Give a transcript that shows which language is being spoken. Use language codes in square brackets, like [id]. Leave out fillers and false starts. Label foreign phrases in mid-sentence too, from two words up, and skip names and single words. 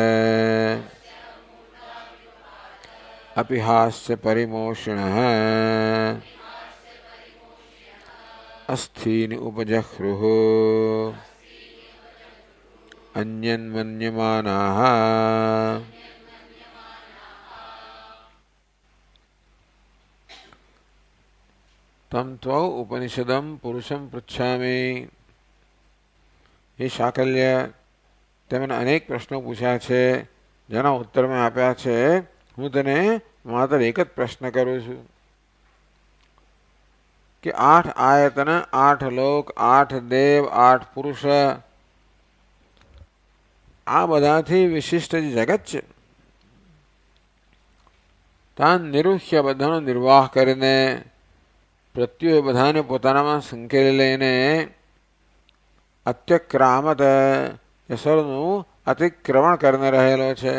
[sa] अपि हास्य परिमोषणः अस्थीनि उपजह्रुः अन्यन्मन्यमानाः तं त्वौ उपनिषदं पुरुषं पृच्छामि। हे शाकल्य, [gu] તેમણે અનેક પ્રશ્નો પૂછ્યા છે જેના ઉત્તર મેં આપ્યા છે। હું તને માત્ર એક જ પ્રશ્ન કરું છું કે 8 આયતન 8 લોક 8 દેવ 8 પુરુષ આ બધાથી વિશિષ્ટ જે જગત છે [sa] તાન નિરુહ્ય [gu] બધાનો નિર્વાહ કરીને પ્રત્યુએ બધાને પોતાનામાં સંકેલી લઈને અત્યક્રામત યશોરનું અતિક્રમણ કરીને રહેલો છે।